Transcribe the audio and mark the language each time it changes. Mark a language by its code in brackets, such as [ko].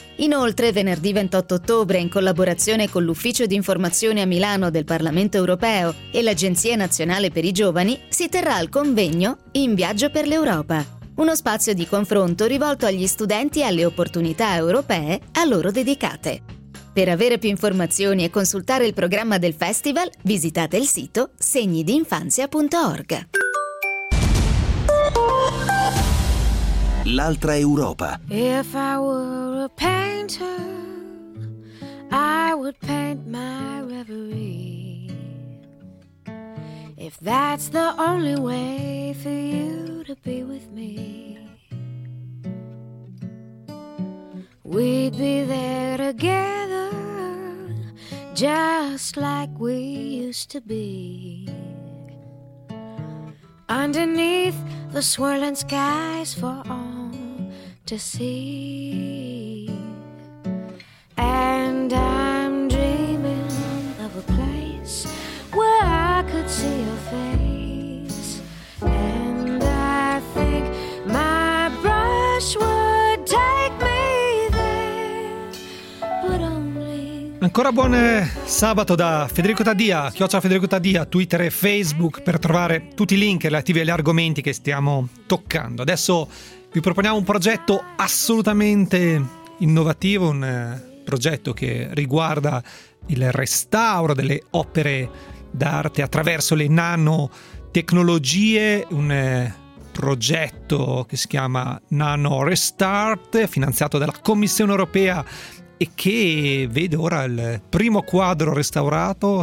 [it] Inoltre, venerdì 28 ottobre, in collaborazione con l'Ufficio di Informazione a Milano del Parlamento Europeo e l'Agenzia Nazionale per i Giovani, si terrà il convegno In viaggio per l'Europa, uno spazio di confronto rivolto agli studenti e alle opportunità europee a loro dedicate. Per avere più informazioni e consultare il programma del festival, visitate il sito segnidinfanzia.org. L'altra Europa. [en] If I were a painter, I would paint my reverie. If that's the only way for you to be with me, we'd be there together just like we used to be. Underneath the swirling skies for all to see. And I'm dreaming of a place where I could see your face. And I think my brush would take me there, but only. [it] Ancora buon sabato da Federico Taddia, @FedericoTaddia, Twitter e Facebook, per trovare tutti i link relativi agli argomenti che stiamo toccando. Adesso vi proponiamo un progetto assolutamente innovativo, un progetto che riguarda il restauro delle opere d'arte attraverso le nanotecnologie, un progetto che si chiama Nano Restart, finanziato dalla Commissione Europea e che vede ora il primo quadro restaurato.